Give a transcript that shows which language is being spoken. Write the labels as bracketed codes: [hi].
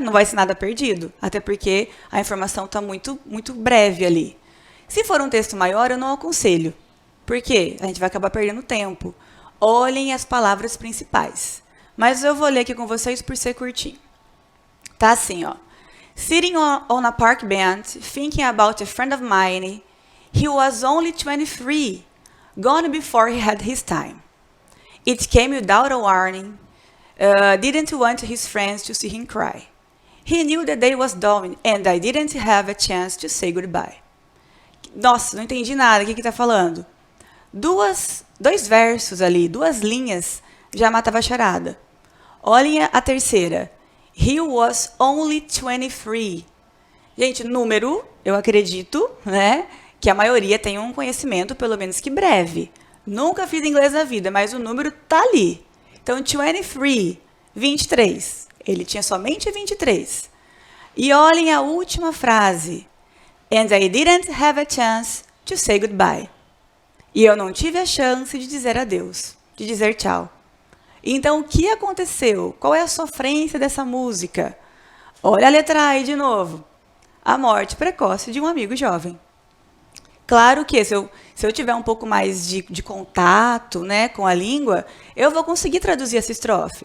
[pt] Não vai ser nada perdido, até porque a informação está muito, muito breve ali. Se for um texto maior, eu não aconselho. Por quê? A gente vai acabar perdendo tempo. Olhem as palavras principais. Mas eu vou ler aqui com vocês por ser curtinho. Tá assim, ó. [en] Sitting on a park bench, thinking about a friend of mine, he was only 23, gone before he had his time. It came without a warning, didn't want his friends to see him cry. He knew the day was dawning, and I didn't have a chance to say goodbye. [pt] Nossa, não entendi nada. O que está falando? 2 versos ali, 2 linhas, já matava a charada. Olhem a terceira. [en] He was only 23. [pt] Gente, número, eu acredito, né, que a maioria tem um conhecimento, pelo menos que breve. Nunca fiz inglês na vida, mas o número tá ali. Então, 23, 23. Ele tinha somente 23. E olhem a última frase. [en] And I didn't have a chance to say goodbye. [pt] E eu não tive a chance de dizer adeus, de dizer tchau. Então, o que aconteceu? Qual é a sofrência dessa música? Olha a letra A aí de novo. A morte precoce de um amigo jovem. Claro que se eu tiver um pouco mais de contato, né, com a língua, eu vou conseguir traduzir essa estrofe.